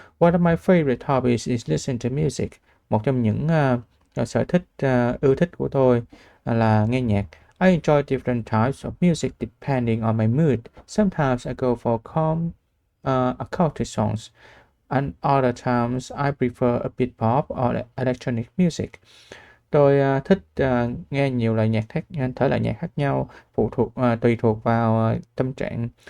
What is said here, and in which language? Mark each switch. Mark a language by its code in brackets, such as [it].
[en] One of my favorite hobbies is listening to music. [vi] Một trong những sở thích ưa thích của tôi là nghe nhạc. [en] I enjoy different types of music depending on my mood. Sometimes I go for calm acoustic songs, and other times I prefer a bit pop or electronic music. [vi] Tôi thích nghe nhiều loại thể loại nhạc khác nhau, tùy thuộc vào tâm trạng.